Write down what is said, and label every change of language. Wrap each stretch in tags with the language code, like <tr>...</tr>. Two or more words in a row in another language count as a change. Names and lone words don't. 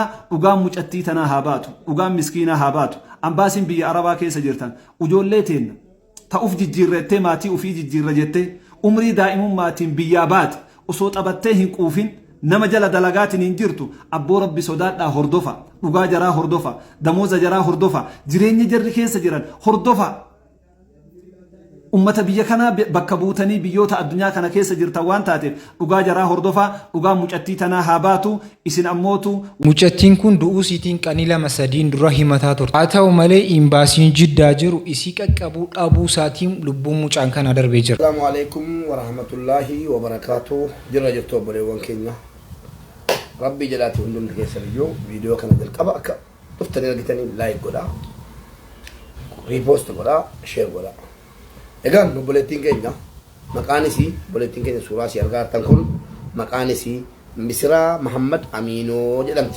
<om>dhugaan mucattii tanaa haa baatu dhugaan miskiinaa haa baatu ambaasiin biyya Arabaa keessa jirtan ijoollee teenna ta'uuf jijjiirrettee maatii ufii jijjiirra jettee umrii daa'imummaatiin biyyaa baate osoo xabattee hin quufin nama jala dalagaatiin hin jirtu abboo rabbi sodaadhaa hordofa dhugaa jaraa hordofa damooza jaraa hordofa jireenya jarri keessa jiran hordofa ummata biyya kana bakka buutanii biyyoota addunyaa kana keessa jirtan waan taateef dhugaa jaraa hordofa dhugaa mucattii tanaa haa baatu isin ammootu. Mucattiin kun du'uu siitiin qanii 2-3 dura himataa turte. Haa ta'u malee imbaasiin Jiddaa jiru isii qaqqabuu dhabuu isaatiin lubbuun mucaan kana darbee jira.</om> <ar>السلام عليكم ورحمة الله وبركاته.</ar> <om>Jirra jirtu obboleewwan keenya. Rabbi jedhaati hundumti keessan iyyuu viidiyoo kana jalqaba akka dhuftanii argitanii laayik godhaa. riipost godhaa sheer godhaa. Egaan obboleettiin keenya maqaan isii obboleettiin keenya suuraa isii argaa jirtan kun maqaan isii Misiraa Muhammad Aminoo jedhamti.</om>